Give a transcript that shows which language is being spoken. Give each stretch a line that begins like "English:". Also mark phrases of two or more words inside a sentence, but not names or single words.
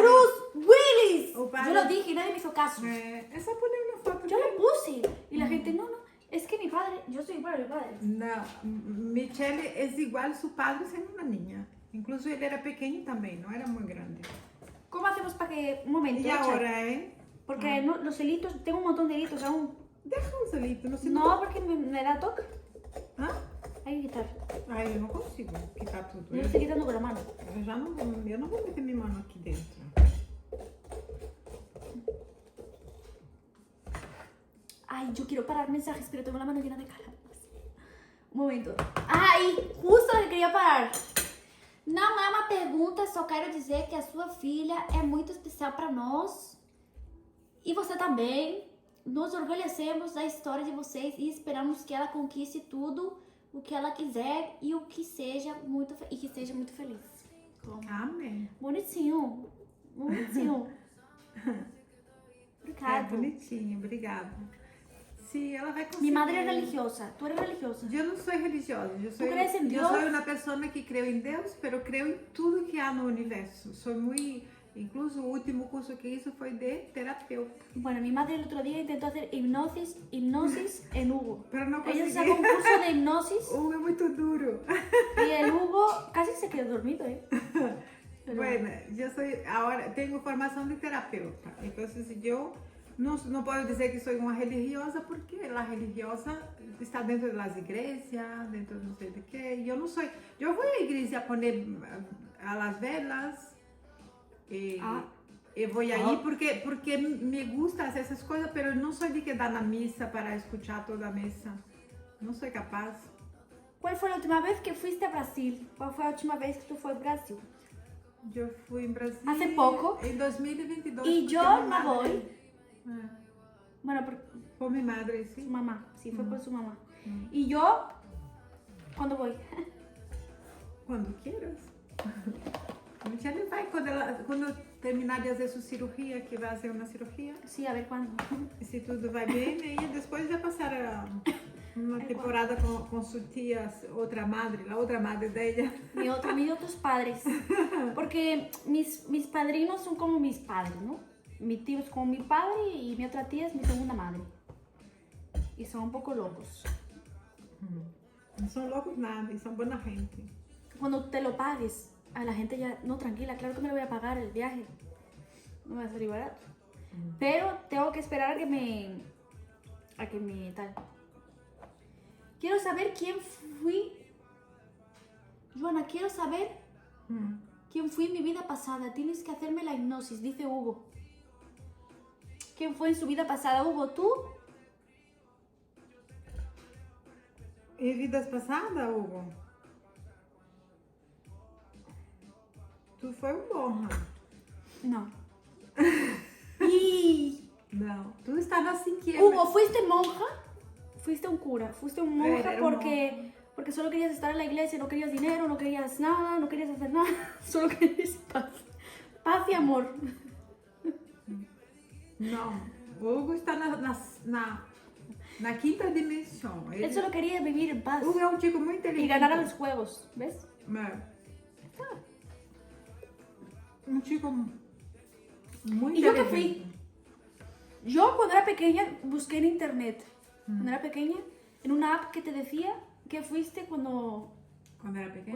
Spanish: Bruce Willis.
Portuguese: O padre.
Spanish: Yo lo dije y nadie me hizo caso. Es solo poner una foto. Yo lo puse. Y la gente, no, es que mi padre, yo soy igual a mi padre. No, Michelle es igual a su padre siendo una niña. Incluso él era pequeño también, no era muy grande. ¿Cómo hacemos para que... Un momento. Y ahora, Porque no, los helitos, tengo un montón de helitos aún. Deja un solito, no sé. No, porque me da toque. ¿Ah? Hay que quitar. Ay, yo no consigo quitar todo. Yo lo estoy quitando con la mano.
Portuguese: Eu não vou meter minha mano aqui dentro.
Spanish: Ay, yo quiero parar mensajes, pero tengo la mano llena de caras. Un momento.
Portuguese: Ai, justo eu queria parar. Não é uma pergunta, só quero dizer que a sua filha é muito especial para nós. E você também. Nos orgulhecemos da história de vocês e esperamos que ela conquiste tudo o que ela quiser e o que seja muito que seja muito feliz. Amém. Bonitinho. Bonitinho. Obrigada. É bonitinho, obrigada. Sim, ela vai conseguir.
Spanish: Mi madre es religiosa. ¿Tú eres religiosa?
Portuguese: Eu não sou religiosa.
Spanish: ¿Tú crees en Dios?
Portuguese: Eu sou uma pessoa que creu em Deus,
Spanish: pero creo
Portuguese: em tudo que há no universo. Sou muito...
Spanish: Incluso o último curso que hizo fue de terapeuta. Bueno, mi madre el otro día intentó hacer hipnosis en Hugo. Pero no Ella consiguió. sacó un curso de hipnosis Hugo es muy duro. y el Hugo casi se quedó dormido, ¿eh? Pero- Bueno, yo soy, ahora tengo formación de terapeuta. Entonces yo no puedo decir que soy una religiosa porque la religiosa está dentro de las iglesias, dentro de no sé de qué. Yo no soy, yo voy a la iglesia a poner a las velas.
Portuguese: Eu vou aí porque
Spanish: me gusta hacer
Portuguese: essas coisas, pero não sou de quedar na missa para escuchar toda a missa. Não sou capaz.
Spanish: ¿Cuál fue la última vez que fuiste a Brasil? ¿Cuál fue la última vez que tú fuiste a Brasil?
Portuguese: Eu fui em Brasil
Spanish: Hace poco.
Portuguese: em 2022.
Spanish: Y porque yo mi no madre- voy. Ah, Bueno, por por mi madre, su
Portuguese: sim.
Spanish: mamá. Sí, fue por su mamá. Y yo, ¿cuándo voy?
Portuguese: Quando queiras. A Michelle vai quando terminar de fazer sua cirurgia, que vai fazer uma cirurgia.
Spanish: Sí, a ver cuándo.
Portuguese: E se tudo vai bem, aí depois vai passar uma temporada com sua tia, outra madre, a outra madre dela.
Spanish: Mis otros padres. Porque mis padrinos son como mis padres, ¿no? Mi tío es como mi padre y mi otra tía es mi segunda madre. Y son un poco locos.
Portuguese: Não são loucos nada, e são boa gente.
Spanish: Cuando te lo pagues, a la gente ya, no, tranquila, claro que me lo voy a pagar el viaje. No me va a salir barato. Pero tengo que esperar a que me tal. Quiero saber quién fui. Joana, quiero saber quién fui en mi vida pasada. Tienes que hacerme la hipnosis, dice Hugo. ¿Quién fue en su vida pasada? Hugo, ¿tú?
Portuguese: Em vidas passadas, Hugo? Tu foi monja.
Spanish: No. Y...
Portuguese: Não. Tu estavas assim que...
Spanish: Hugo, ¿fuiste monja? Fuiste un cura. Fuiste un monja Era porque solo querías estar en la iglesia, no querías dinero, no querías nada, no querías hacer nada. Solo querías paz. Paz y amor.
Portuguese: Não. O Hugo está na quinta dimensão.
Spanish: Él solo quería vivir en paz
Portuguese: Hugo é um chico muito
Spanish: y
Portuguese: inteligente.
Spanish: ganar a los juegos, ¿ves? É. un chico muy ¿Y yo qué inteligente. fui? Yo cuando era pequeña busqué en internet, cuando era pequeña, en una app que te decía que fuiste cuando Cuando era pequeña.